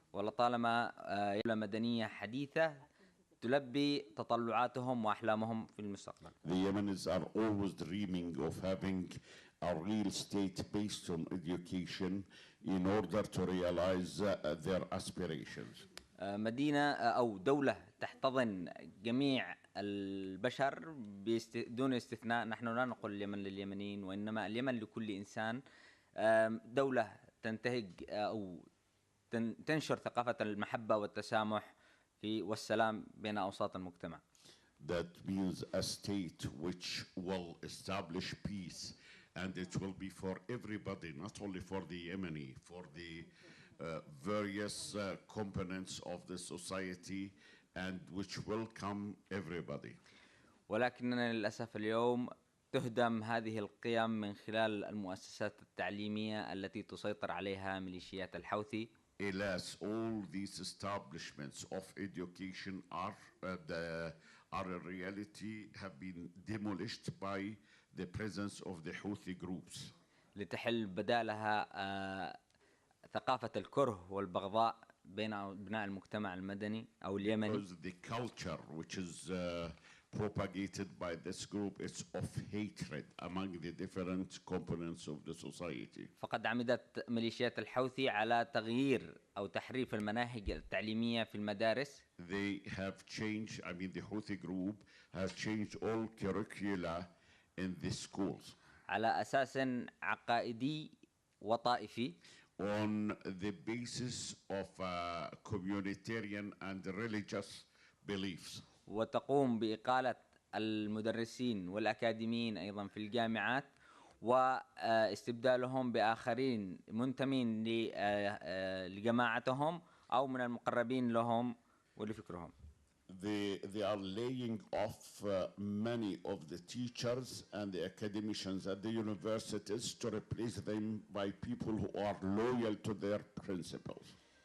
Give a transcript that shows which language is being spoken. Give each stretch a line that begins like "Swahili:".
Arabic: ولطالما دولة مدنية حديثة تلبي تطلعاتهم وأحلامهم في المستقبل.
English: The Yemenis are always dreaming of having a real state based on education in order to realize their aspirations.
Arabic: مدينة أو دولة تحتضن جميع البشر دون استثناء. نحن لا نقول اليمن لليمنيين، وإنما اليمن لكل إنسان. دولة تنتهج أو تنشر ثقافة المحبة والتسامح والسلام بين أوساط المجتمع.
English: That means a state which will establish peace, and it will be for everybody, not only for the Yemeni, for the various components of the society, and which welcome everybody.
Arabic: ولكننا للأسف اليوم تهدم هذه القيم من خلال المؤسسات التعليمية التي تسيطر عليها ميليشيات الحوثي.
English: Alas, all these establishments of education are in reality have been demolished by the presence of the Houthi groups.
Arabic: لتحل بدالها ثقافة الكره والبغضاء بين أبناء المجتمع المدني أو اليمني.
English: Because the culture which is propagated by this group is of hatred among the different components of the society.
Arabic: فقد عمدت ميليشيات الحوثي على تغيير أو تحريف المناهج التعليمية في المدارس.
English: They have changed, I mean the Houthi group has changed all curricula in the schools
Arabic: على أساس عقائدي وطائفي.
English: on the basis of communitarian and religious beliefs.
Arabic: وتقوم بإقالة المدرسين والأكاديميين أيضا في الجامعات واستبدالهم بآخرين منتمين لجماعتهم أو من المقربين لهم ولفكرهم.
English: They are laying off many of the teachers and the academicians at the universities to replace them by people who are loyal to their principles.